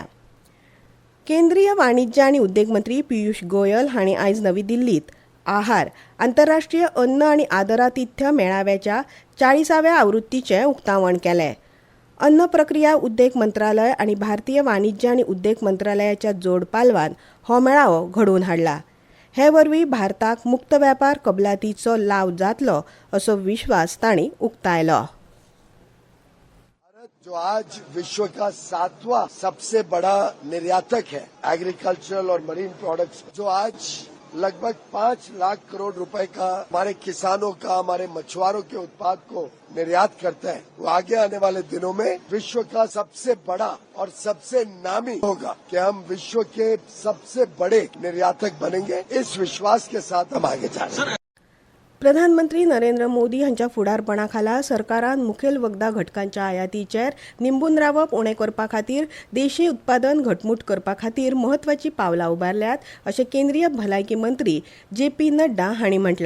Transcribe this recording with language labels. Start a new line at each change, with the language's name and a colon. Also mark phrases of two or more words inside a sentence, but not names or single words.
Konkani: केंद्रीय वाणिज्य आनी उद्देग मंत्री पियुष गोयल हांणी आयज नवी दिल्लीत आहार आंतरराष्ट्रीय अन्न आनी आदरातिथ्य मेळाव्याच्या 40व्या आवृत्तीचें उक्तावण केलें. अन्न प्रक्रिया उद्देग मंत्रालय आनी भारतीय वाणिज्य आनी उद्देग मंत्रालयाच्या जोड पालवान हो मेळावो घडोवन हाडला. हे वरवीं भारताक मुक्त वेपार कबलातीचो लाव जातलो असो विश्वास तांणी उक्तायलो.
Hindi: जो आज विश्व का 7वां सबसे बड़ा निर्यातक है
English: agricultural and marine products,
Hindi: जो आज लगभग 5 लाख करोड़ रुपए का हमारे किसानों का, हमारे मछुआरों के उत्पाद को निर्यात करता है, वो आगे आने वाले दिनों में विश्व का सबसे बड़ा और सबसे नामी होगा कि हम विश्व के सबसे बड़े निर्यातक बनेंगे. इस विश्वास के साथ हम आगे जा रहे हैं.
Konkani: प्रधानमंत्री नरेंद्र मोदी हांच्या फुडारपणा खाला सरकारान मुखेल वखदा घटकांच्या आयातीचेर निंबून रावप उणें करपा खातीर देशी उत्पादन घटमूट करपा खातीर म्हत्वाची पावलां उबारल्यात अशें केंद्रीय भलायकी मंत्री JP नड्डा हांणी म्हटलां.